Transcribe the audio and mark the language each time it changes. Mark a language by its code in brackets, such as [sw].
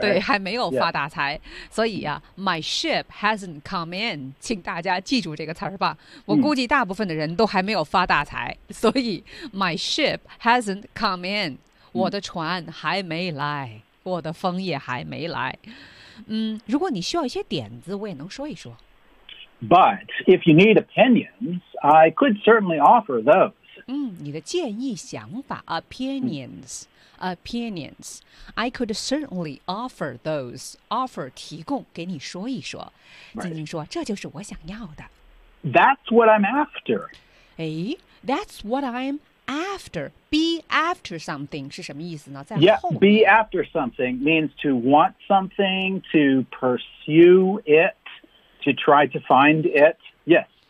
[zh] 对还没有发大财、yeah. 所以啊 [en] my ship hasn't come in [zh] 请大家记住这个词儿吧我估计大部分的人都还没有发大财所以 my ship hasn't come in 我的船还没来我的风也还没来。如果你需要一些点子，我也能说一说。 [en] But if you need opinions, I could certainly offer those. [zh] 你的建议、想法 [en] ，opinions,、opinions, I could certainly offer those. [zh] Offer 提供给你说一说。晶晶说：“这就是我想要的。” [en] That's what I'm after. 哎 ，That's what I'm. After, be after something [zh] 是什么意思呢？在后。 [en] Yeah, be after something means to want something, to pursue it, to try to find it. Yes.